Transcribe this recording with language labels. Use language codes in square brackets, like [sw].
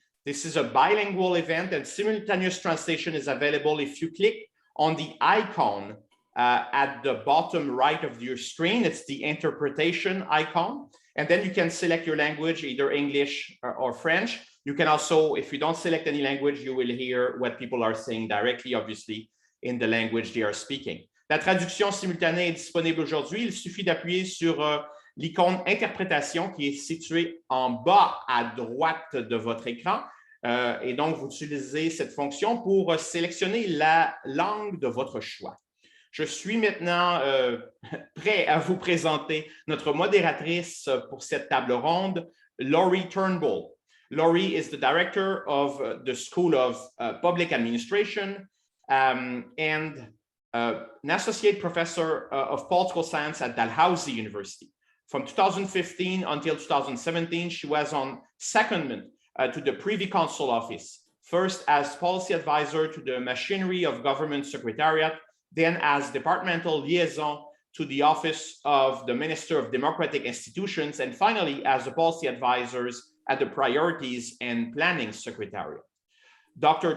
[en] This is a bilingual event and simultaneous translation is available if you click on the icon at the bottom right of your screen. It's the interpretation icon. And then you can select your language, either English or French. You can also, if you don't select any language, you will hear what people are saying directly, obviously, in the language they are speaking. [fr] La traduction simultanée est disponible aujourd'hui. Il suffit d'appuyer sur l'icône interprétation qui est située en bas à droite de votre écran. Et donc, vous utilisez cette fonction pour sélectionner la langue de votre choix. Je suis maintenant prêt à vous présenter notre modératrice pour cette table ronde, Laurie Turnbull. [en] Laurie is the director of the School of Public Administration and an associate professor of political science at Dalhousie University. From 2015 until 2017, she was on secondment to the Privy Council Office, first as policy advisor to the Machinery of Government Secretariat, then as departmental liaison to the Office of the Minister of Democratic Institutions, and finally as the policy advisors at the Priorities and Planning Secretariat. Dr.